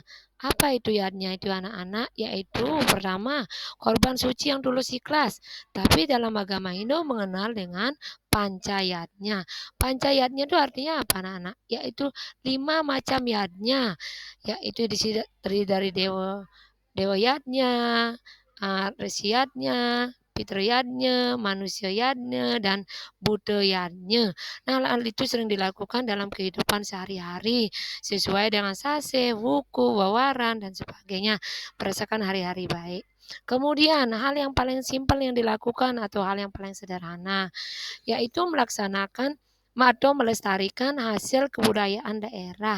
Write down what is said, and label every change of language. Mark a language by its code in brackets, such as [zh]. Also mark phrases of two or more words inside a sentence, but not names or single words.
[id] Apa itu yadnya itu anak-anak? Yaitu pertama, korban suci yang tulus ikhlas. Tapi dalam agama Hindu mengenal dengan pancayatnya. Pancayatnya itu artinya apa anak-anak? Yaitu 5 macam yadnya. Yaitu terdiri dari dewa yadnya, resi yadnya, Fitra yadnya, manusia yadnya, dan Buddha yadnya. Nah, hal itu sering dilakukan dalam kehidupan sehari-hari sesuai dengan sase, wuku, wawaran, dan sebagainya berdasarkan hari-hari baik. Kemudian hal yang paling simpel yang dilakukan atau hal yang paling sederhana yaitu melaksanakan atau melestarikan hasil kebudayaan daerah.